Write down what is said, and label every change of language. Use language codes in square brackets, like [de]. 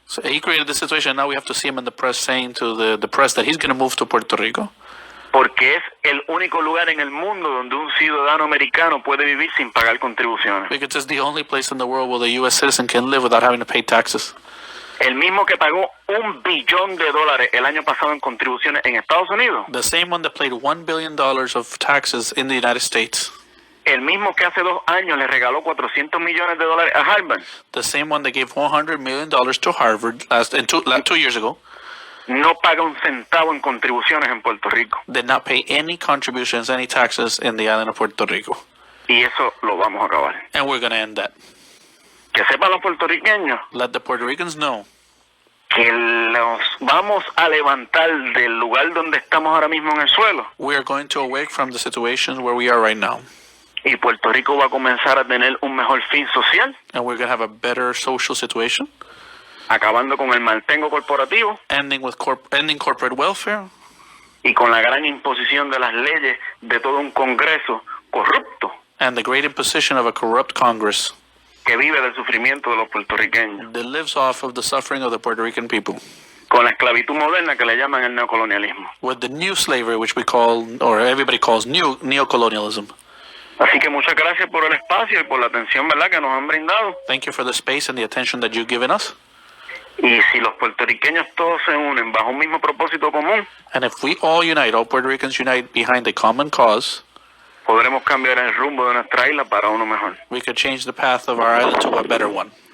[en] So he created the situation. Now we have to see him in the press saying to the press that he's going to move to Puerto Rico. [es] porque es el único lugar en el mundo donde un ciudadano americano puede vivir sin pagar contribuciones. [en] Because it's the only place in the world where the U.S. citizen can live without having to pay taxes. [es] El mismo que pagó $1 billón el año pasado en contribuciones en Estados Unidos. [en] The same one that paid $1 billion of taxes in the United States. [es] El mismo que hace 2 años le regaló $400 millones a Harvard. [en] The same one that gave $100 million to Harvard 2 years ago. [es] No paga un centavo en contribuciones en Puerto Rico. [en] Did not pay any contributions, any taxes in the island of Puerto Rico. [es] Y eso lo vamos a acabar. [en] And we're going to end that. [es] Que sepan los puertorriqueños [en] Let the Puerto Ricans know [es] que los vamos a levantar del lugar donde estamos ahora mismo en el suelo. [en] we are going to awake from the situation where we are right now. [es] Y Puerto Rico va a comenzar a tener un mejor fin social, [en] And we're going to have a better social situation, [es] acabando con el maltengo corporativo [en] ending corporate welfare, [es] y con la gran imposición de las leyes de todo un Congreso corrupto [en] and the great imposition of a corrupt Congress [es] que vive del sufrimiento de los puertorriqueños, [en] that lives off of the suffering of the Puerto Rican people, [es] con la esclavitud moderna que le llaman el neocolonialismo. [en] with the new slavery, which we call, or everybody calls, neocolonialism. [es] Así que muchas gracias por el espacio y por la atención, ¿verdad?, que nos han brindado. [en] Thank you for the space and the attention that you've given us. [es] Y si los puertorriqueños todos se unen bajo un mismo propósito común, [en] And if we all unite, all Puerto Ricans unite behind a common cause, [es] podremos cambiar el rumbo de nuestra isla para uno mejor. [en] we could change the path of our island to a better one.